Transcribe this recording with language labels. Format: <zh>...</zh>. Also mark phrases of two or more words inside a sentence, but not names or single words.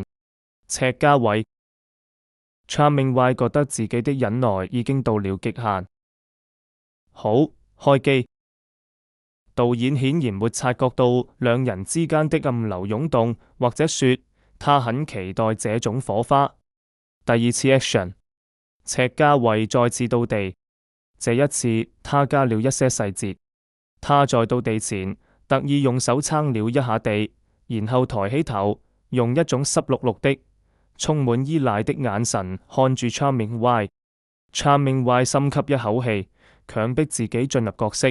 <zh>赤家偉。Charming Y 覺得自己的忍耐已經到了極限。好，開機。導演顯然沒察覺到兩人之間的暗流湧動，或者說他很期待這種火花。第二次 action，赤家偉再次到地，這一次他加了一些細節。他在到地前特意用手撐了一下地，然後抬起頭，用一種濕漉漉的、充滿依賴的眼神看住 Charming Y。Charming Y 深吸一口氣，強迫自己進入角色。</zh>